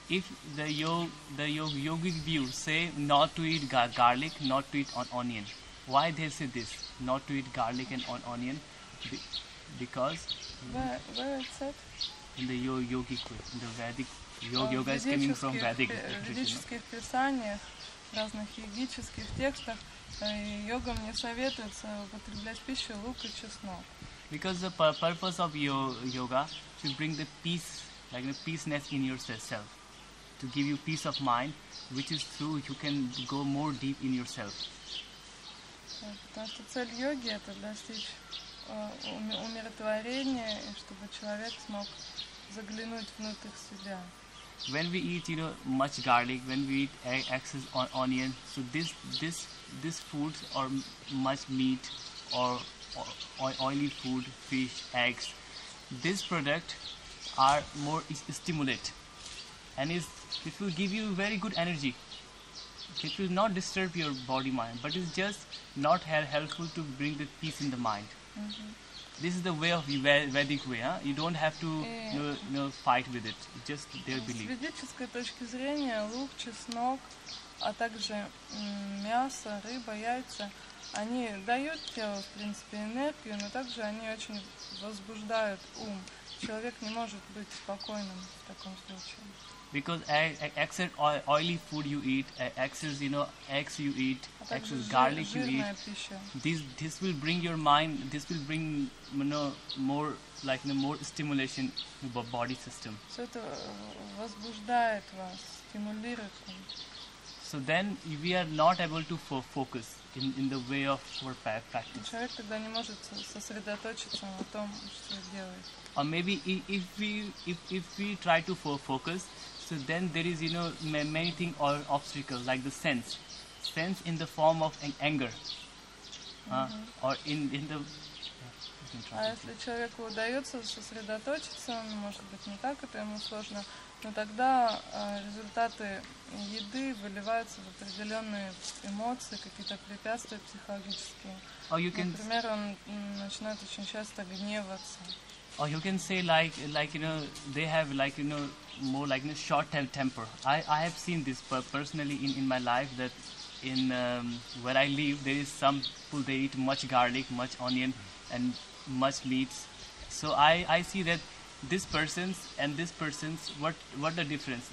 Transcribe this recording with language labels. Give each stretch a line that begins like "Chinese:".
English: If the yogic view say not to eat garlic, not to eat onion, why they say this? Not to eat garlic and onion? Because where it said? In the yogic way, in the Vedic yoga is coming from Vedic.
Russian: В ведических писаниях, разных йогических текстах йогам не советуется употреблять в пищу лук и чеснок.
English: Because the purpose of yoga to bring the peace, like the peaceness in yourself, to give you peace of mind, which is through you can go more deep in yourself.
Russian: Потому что цель йоги это достичь умиротворения, и чтобы человек смог заглянуть внутрь себя.
English: When we eat, much garlic, when we eat excess onion, so this foods or much meat or oily food, fish, eggs, this product are more stimulate, and it will give you very good energy. It will not disturb your body mind, but it's just not helpful to bring the peace in the mind. This is the way of the Vedic way. You don't have to fight with it. Just their belief.
Russian: С ведической точки зрения лук, чеснок, а также мясо, рыба, яйца, они дают телу, в принципе, энергию, но также они очень возбуждают ум. Человек не может быть спокойным в таком случае.
English: Because excess oily food you eat, excess eggs you eat, excess garlic you eat. This will bring your mind. This will bring more more stimulation in the body system.
Russian: Все это возбуждает вас, стимулирует вас.
English: So then we are not able to focus in the way of our practice.
Russian: Человек тогда не может сосредоточиться на том, что делает.
English: Or maybe if we try to focus, so then there is many things or obstacles like the sense in the form of anger, or in the.
Russian: А если человеку удается сосредоточиться, может быть не так, это ему сложно, но тогда результаты еды выливаются в определенные эмоции, какие-то препятствия психологические. Например, он начинает очень часто гневаться.
English: Or you can say they have more short temper. I have seen this personally in my life, that in where I live there is some people, they eat much garlic, much onion and much meats. So I see that this person's and this person's, what the difference?